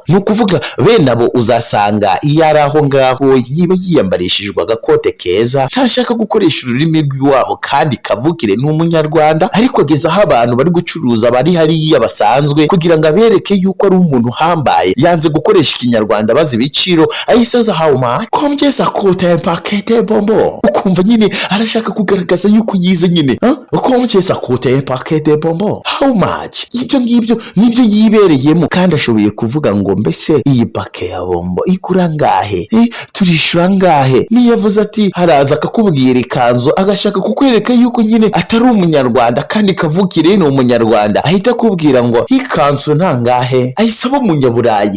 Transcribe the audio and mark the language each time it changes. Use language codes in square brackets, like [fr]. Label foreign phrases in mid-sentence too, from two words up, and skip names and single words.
[rw] Ni ukuvuga bene abo uzasanga iyo ari aho ngaho niba yiyambarishijwe agakote keza, ntashaka gukoresha ururimi rw'iwabo kandi kavukire ni umunyarwanda, ariko ageza aho abantu bari gucuruza bari hariya basanzwe kugira ngo abereke yuko ari umuntu uhambaye, yanze gukoresha ikinyarwanda bazi ibiciro, ayisaza [en] how much [fr] combien ça coûte un paquet de bonbons. [rw] Ukumva nyine arashaka kugaragaza yuko yize nyine, [fr] combien ça coûte un paquet de bonbons, [en] how much. [rw] Ibyo ngibyo nibyo yibereyemo, kandi ashoboye kuvuga ngo mbese iyi paquet ya bombo igura ngahe, turishura ngahe. Niyo yavuze ati haraza akakubwira ikanzu, agashaka kukwereka yuko nyine atari umunyarwanda kandi kavukire ni umunyarwanda, ahita akubwira ngo ikanzu ntangahe, ayisaba umunyaburayi.